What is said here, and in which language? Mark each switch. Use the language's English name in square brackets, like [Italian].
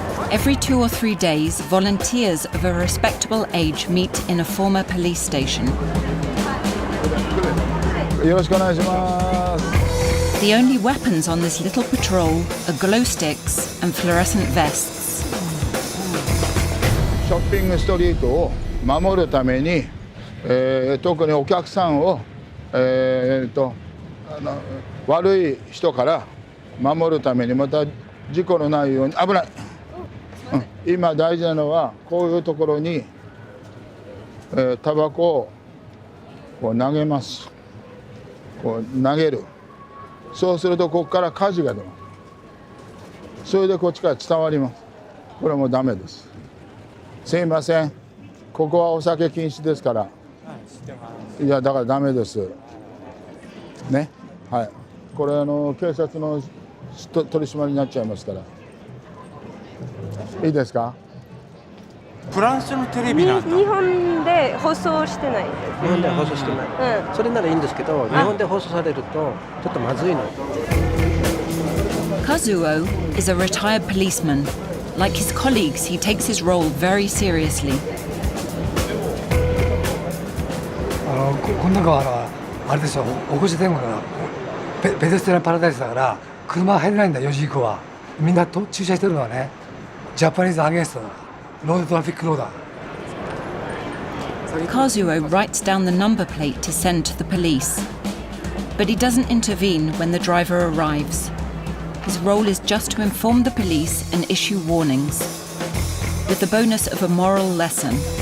[English] Every 2 or 3 days, volunteers of a respectable age meet in a former police station. The only weapons on this little patrol are glow sticks and fluorescent vests. [Japanese] ショッピングストリートを守るために、特にお客さんを、悪い人から守るために、また事故のないように危ない、今大事なのはこういうところに、タバコをこう投げます。こう投げる。そうするとここから火事が出ます。それでこっちから伝わります。これはもうダメです。すいません、ここはお酒禁止ですから。いやだからダメですね。はい、これ警察の取り締まりになっちゃいますから。いいですか。フランスのテレビなんだ。日本で放送してない。日本では放送してない、それならいいんですけど、日本で放送されるとちょっとまずいの。 [English] Kazuo is a retired policeman. Like his colleagues, he takes his role very seriously. [Japanese] この中はあれですよ、起こし天国が [English] ペデストランパラダイス [Japanese] だから車は入れないんだ、4時以降は。みんな駐車してるのはね、 [English] ジャパニーズアゲンスト [Japanese] だ、 [English] ロードトラフィックローダー。 Kazuo writes down the number plate to send to the police. But he doesn't intervene when the driver arrives. His role is just to inform the police and issue warnings, with the bonus of a moral lesson.